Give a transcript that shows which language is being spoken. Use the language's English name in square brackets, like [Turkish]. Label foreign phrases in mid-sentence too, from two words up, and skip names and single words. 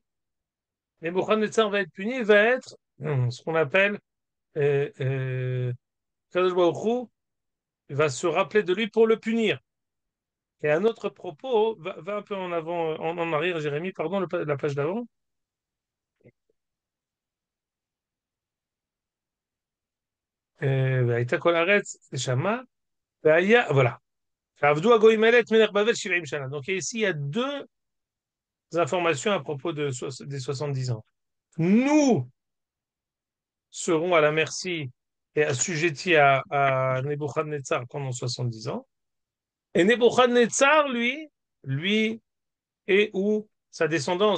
[French] Nebuchadnezzar va être puni, il va être ce qu'on appelle [Hebrew] הקדוש ברוך הוא [French] va se rappeler de lui pour le punir. Et un autre propos, va un peu en avant, en arrière, Jérémie, pardon, la page d'avant. [Hebrew] והייתה כל הארץ שמע, voilà. ועבדו הגויים האלה את מלך בבל 70 שנה. [French] Donc ici, il y a deux informations à propos des 70 ans. Nous serons à la merci et assujettis à Nebuchadnezzar pendant 70 ans. Et Nebuchadnezzar, lui et ou sa descendance.